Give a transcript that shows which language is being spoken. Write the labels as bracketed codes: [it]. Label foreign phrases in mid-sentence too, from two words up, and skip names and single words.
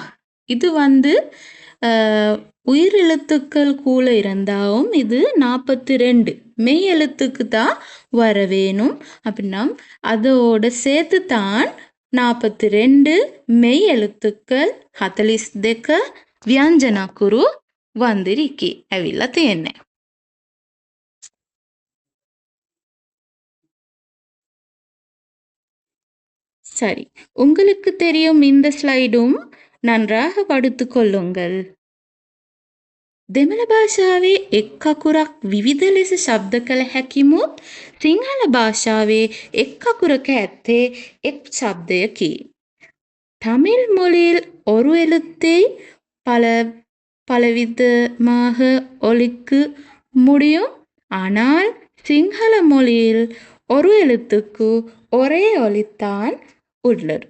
[ta] இது உயிர் எழுத்துக்கள் கூட இருந்தாலும் இது 42 மெய் எழுத்துக்கு தான் வர வேணும். அப்படின்னா அதோட சேர்த்து தான் 42 மெய் எழுத்துக்கள் 42 [si] ව්‍යංජන අකුරු වந்திරිකි ඇවිල්ලා තියෙන්නේ. [ta] சரி, உங்களுக்கு தெரியும் இந்த ஸ்லைடும் நன்றாக படித்துக் கொள்ளுங்கள். [si] දෙමළ භාෂාවේ එක් අකුරක් විවිධ ලෙස ශබ්ද කළ හැකිමුත් සිංහල භාෂාවේ එක් අකුරක ඇත්තේ එක් ශබ්දයකි. [ta] தமிழ் மொழியில் ஒரு எழுத்தை பலவிதமாக ஒலிக்க முடியும். ஆனால் சிங்கள மொழியில் ஒரு எழுத்துக்கு ஒரே ஒலித்தான் உள்ளது.